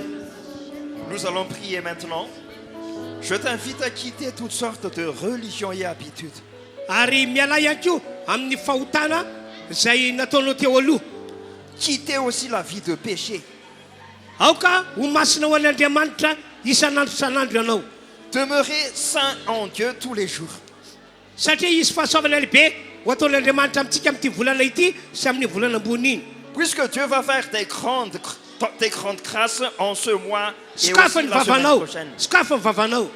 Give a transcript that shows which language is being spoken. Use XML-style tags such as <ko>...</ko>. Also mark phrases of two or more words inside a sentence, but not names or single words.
<fr>Nous allons prier maintenant. Je t'invite à quitter toutes sortes de religions et habitudes.</fr> <mg>Ary miala ihany koa amin'ny fahotana izay nataonao teo aloha.</mg> <fr>Quitter aussi la vie de péché.</fr> <mg>Aoka ho masina ho an'Andriamanitra isan'andro ianao.</mg> <fr>Demeurer saint en Dieu tous les jours.</fr> <mg>Satria izy fahasoavana lehibe ho ataon'Andriamanitra amintsika amin'ity volana ity sy amin'ny volana ambony iny.</mg> <fr>Puisque Dieu va faire des grandes grâces en ce mois et aussi la semaine prochaine.</fr> <mg>Skafany vavanao.</mg>